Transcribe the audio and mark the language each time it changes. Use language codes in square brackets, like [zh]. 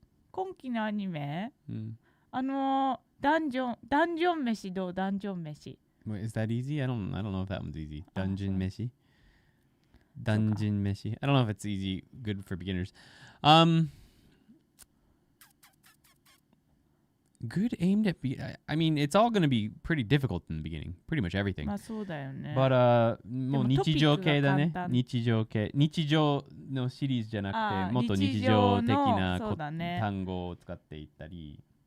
[ja] 今期のアニメ、ダンジョン飯どう？ダンジョン飯。 [en] Wait, is that easy? I don't know if that one's easy. Dungeon meshi. Dungeon meshi. I don't know if it's easy, good for beginners. Good aimed at I mean, it's all going to be pretty difficult in the beginning. Pretty much everything. [ja] まあそうだよね。 [en] But [ja] もう日常系だね。日常のシリーズじゃなくて、もっと日常的な単語を使っていったり。